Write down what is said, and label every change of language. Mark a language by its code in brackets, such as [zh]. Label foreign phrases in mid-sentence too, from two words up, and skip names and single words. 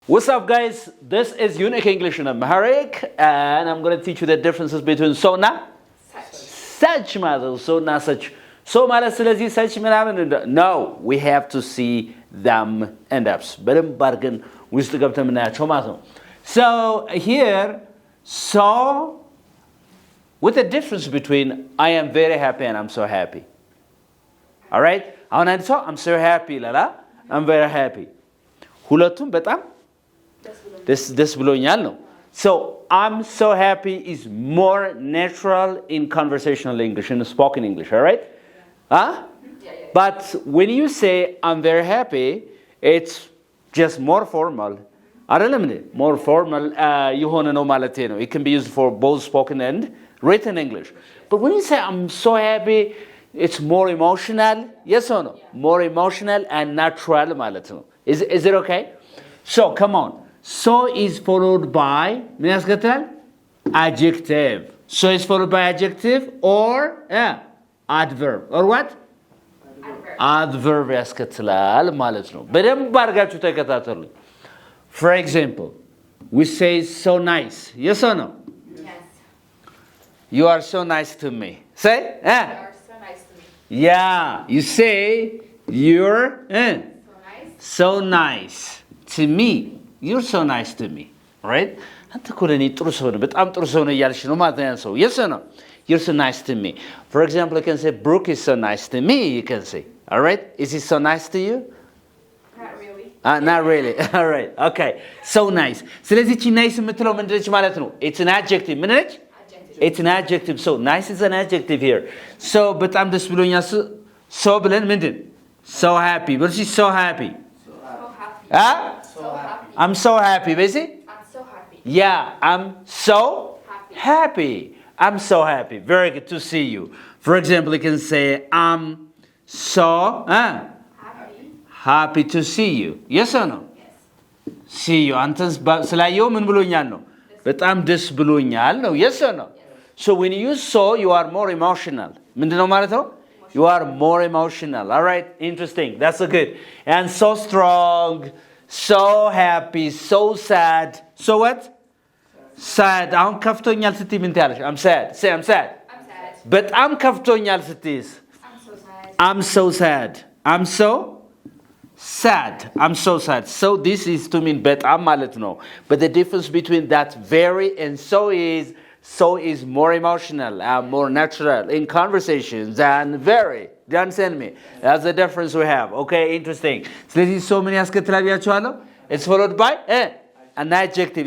[en] What's up, guys? This is Unique English in Amharic, and I'm going to teach you the differences between so na such ማለት so na such so [am] ማለት ስለዚህ [en] such ምናምን no, we have to see them and ups [am] በደንብ አድርገን ውስጥ ገብተን የምናያቸው ማለት ነው. [en] So here, so with the difference between I am very happy and I'm so happy. All right? [am] አሁን አንድ ሰው [en] I'm so happy [am] ይላል. [en] I'm very happy. [am] ሁለቱም በጣም ደስ ብሎኛል ነው. [en] So I'm so happy is more natural in conversational English, in spoken English, all right? Huh? But when you say I'm very happy, it's just more formal. [am] አይደለም እንዴ? [en] More formal [am] የሆነ ነው ማለት ነው. [en] It can be used for both spoken and written English. But when you say I'm so happy, it's more emotional. Yes or no? More emotional and natural [am] ማለት ነው. [en] Is it okay? So come on. So is followed by [am] ምን ያስከትላል? [en] Adjective. So is followed by adjective or adverb or what? [am] Adverb ያስከትላል ማለት ነው. በደንብ አድርጋችሁ ተከታተሉ. [en] For example, we say so nice. Yes or no? Yes. You are so nice to me. Say? You are so nice to me. Yeah, you say you're So nice. so nice to me. You're so nice to me, right? [am] አንተ እኮ ለእኔ ጥሩ ሰው ነህ፣ በጣም ጥሩ ሰው ነህ እያልሽ ነው ማለት ነው ሰው. [en] Yes or no? You're so nice to me. For example, you can say Brooke is so nice to me. You can say, all right? Is he so nice to you? Not really. Not really. All right. Okay. So nice. [am] ስለዚህ እቺ nice የምትለው ምንድን ነች ማለት ነው? [en] It's an adjective. [am] ምን ነች? [en] Adjective. It's an adjective. So nice is an adjective here. [am] So በጣም ደስ ብሎኛል. So ብለን ምንድን? [en] So happy. But she's so happy. So happy. Huh? So happy. I'm so happy, Bessie. I'm so happy. Yeah, I'm so Happy. happy. I'm so happy. Very good to see you. For example, you can say, I'm so Happy. happy to see you. Yes or no? Yes. See you. [am] አንተን ስላየው ምን ብሎኛል ነው? በጣም ደስ ብሎኛል ነው. [en] Yes or no? So when you use so, you are more emotional. [am] ምንድነው ማለት ነው? [en] You are more emotional. All right? Interesting. That's so good. And so strong, so happy, so sad. So what? Sad. [am] አሁን ከፍቶኛል ስትይ ምን ትያለሽ? [en] I'm sad. Say I'm sad. I'm sad. [am] በጣም ከፍቶኛል ስትይስ? [en] I'm so sad. I'm so sad. I'm so sad. I'm so sad. So this is to mean [am] በጣም ማለት ነው. [en] But the difference between that very and so is more emotional, more natural in conversations than very. Do you understand me? That's the difference we have. Okay, interesting. [am] ስለዚህ so ምን ያስከትላል ብያችኋለሁ? [en] It's followed by an adjective.